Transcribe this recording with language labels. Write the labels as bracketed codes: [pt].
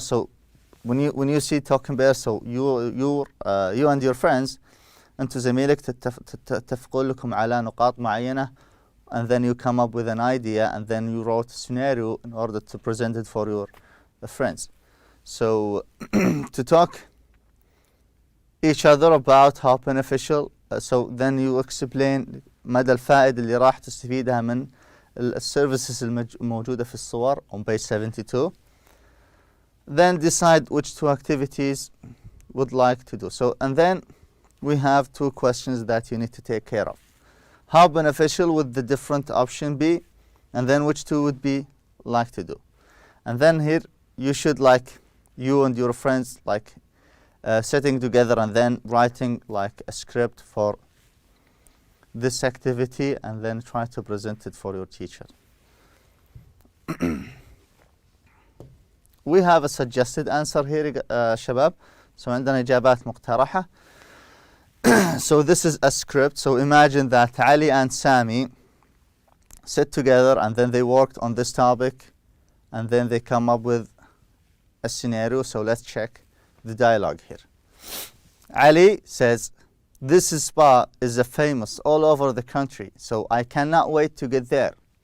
[en] So when you see talk and bear, so you and your friends, [ar] أنتوا زميلك تتفقون لكم على نقاط معينة, [en] and then you come up with an idea, and then you wrote a scenario in order to present it for your friends. So to talk each other about how beneficial. So then you explain [ar] مدى الفائدة اللي راح تستفيدها من السيرفيسز الموجودة في الصور [en] on page 72. Then decide which two activities would like to do. So, and then we have two questions that you need to take care of. How beneficial would the different option be? And then which two would be like to do? And then here you should, like, you and your friends, like sitting together and then writing like a script for this activity and then try to present it for your teacher. We have a suggested answer here شباب. [ar] So عندنا إجابات مقترحة. [en] So this is a script. So imagine that Ali and Sami sit together and then they worked on this topic and then they come up with a scenario. So let's check the dialogue here. Ali says, this spa is a famous all over the country, so I cannot wait to get there.